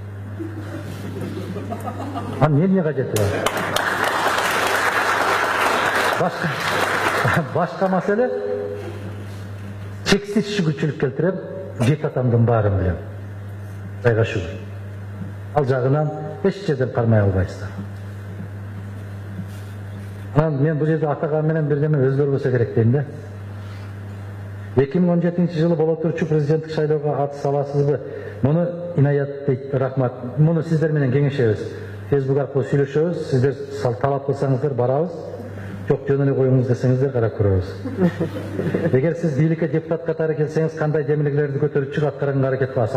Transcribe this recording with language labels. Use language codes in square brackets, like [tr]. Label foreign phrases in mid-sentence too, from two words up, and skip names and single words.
[ky] Эмне кажети бар? Башка маселе, чексиз шүгүрчүлүк келтирем, жет атамдын баарын билем. Кудайга шүгүр. Ал жагынан эч жерден кармай албайсыздар. [kk] Мен бұл жерде атаған менен бірдеме [ky] өзгөрбөсө керек дейм да. 2017 жылы боло турчу президенттик шайлоого катыша аласызбы? Муну Инаят дейт, рахмат. Муну сиздер менен кеңешебиз. Facebook аркылуу сүйлөшөбүз, сиздер талап кылсаңыздар барабыз. Жок, жөн эле коюңуз десеңиздер карап көрөбүз. Эгер сиз бийликке депутат катары келсеңиз, кандай демилгелерди көтөрүп чыгып аткарганга аракет кыласыз?